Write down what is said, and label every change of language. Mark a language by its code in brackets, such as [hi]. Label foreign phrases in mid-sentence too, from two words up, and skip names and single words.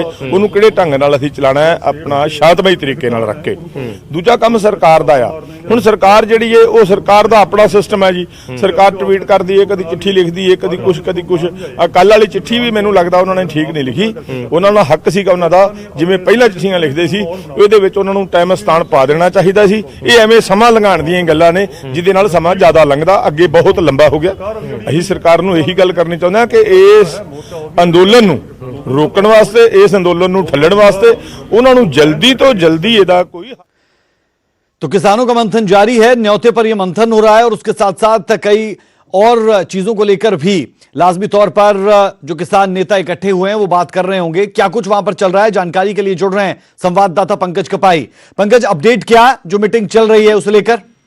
[pa] ਉਹਨੂੰ ਕਿਹੜੇ ਢੰਗ ਨਾਲ ਅਸੀਂ ਚਲਾਣਾ ਹੈ, ਆਪਣਾ ਸ਼ਾਂਤਮਈ ਤਰੀਕੇ ਨਾਲ ਰੱਖ ਕੇ। ਦੂਜਾ ਕੰਮ ਸਰਕਾਰ ਦਾ ਆ। ਹੁਣ ਸਰਕਾਰ ਜਿਹੜੀ ਹੈ ਉਹ ਸਰਕਾਰ ਦਾ ਆਪਣਾ ਸਿਸਟਮ ਹੈ ਜੀ। ਸਰਕਾਰ ਟਵੀਟ ਕਰਦੀ ਹੈ, ਕਦੀ ਚਿੱਠੀ ਲਿਖਦੀ ਹੈ, ਕਦੀ ਕੁਝ ਕਦੀ ਕੁਝ। ਕੱਲ੍ਹ ਵਾਲੀ ਚਿੱਠੀ ਭੀ ਮੈਨੂੰ ਲੱਗਦਾ ਉਨ੍ਹਾਂ ਨੇ ਠੀਕ ਨਹੀਂ ਲਿਖੀ। ਉਨ੍ਹਾਂ ਦਾ ਹੱਕ ਸੀਗਾ ਉਨ੍ਹਾਂ ਦਾ, ਜਿਵੇਂ ਪਹਿਲਾਂ ਚਿੱਠੀਆਂ ਲਿਖਦੇ ਸੀ ਉਹਦੇ ਵਿੱਚ ਉਹਨਾਂ ਨੂੰ ਟਾਈਮ ਸਥਾਨ ਪਾ ਦੇਣਾ ਚਾਹੀਦਾ ਸੀ। ਇਹ ਐਵੇਂ ਸਮਾਂ ਲੰਘਾਉਣ ਦੀਆਂ ਗੱਲਾਂ ਨੇ ਜਿਹਦੇ ਨਾਲ ਸਮਾਂ ਜ਼ਿਆਦਾ ਲੰਘਦਾ ਅੱਗੇ ਬਹੁਤ ਲੰਬਾ ਹੋ ਗਿਆ। ਅਸੀਂ ਸਰਕਾਰ ਨੂੰ ਇਹੀ ਗੱਲ ਕਰਨੀ ਚਾਹੁੰਦੇ ਹਾਂ ਕਿ ਇਸ ਅੰਦੋਲਨ ਨੂੰ ਰੋਕਣ ਵਾਸਤੇ, ਇਸ ਅੰਦੋਲਨ ਨੂੰ ਠੱਲਣ ਵਾਸਤੇ ਉਹਨਾਂ ਨੂੰ ਜਲਦੀ ਤੋਂ ਜਲਦੀ ਇਹਦਾ ਕੋਈ। [hi] तो किसानों का मंथन जारी है, न्योते पर यह मंथन हो रहा है और उसके साथ साथ कई और चीजों को लेकर भी लाजमी तौर पर जो किसान नेता इकट्ठे हुए हैं वो बात कर रहे होंगे। क्या कुछ वहां पर चल रहा है, जानकारी के लिए जुड़ रहे हैं संवाददाता पंकज कपाई। पंकज, अपडेट क्या जो मीटिंग चल रही है उसे लेकर?